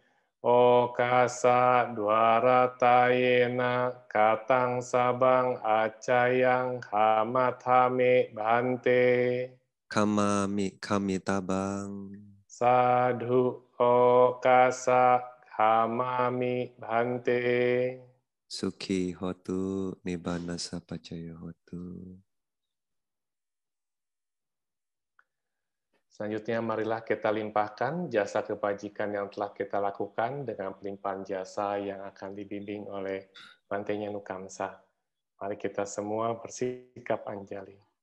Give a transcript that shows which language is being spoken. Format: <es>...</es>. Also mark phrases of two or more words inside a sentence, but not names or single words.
<pi>Okasa dwaratayena katang sabang acayang hamathame bhante. Kamami kamitabang. Sadhu okasa hamami bhante. Suki hotu nibbana sapacaya hotu.</pi> <id>Selanjutnya, marilah kita limpahkan jasa kebajikan yang telah kita lakukan dengan pelimpahan jasa yang akan dibimbing oleh Bante Nyanu Kamsa. Mari kita semua bersikap anjali.</id>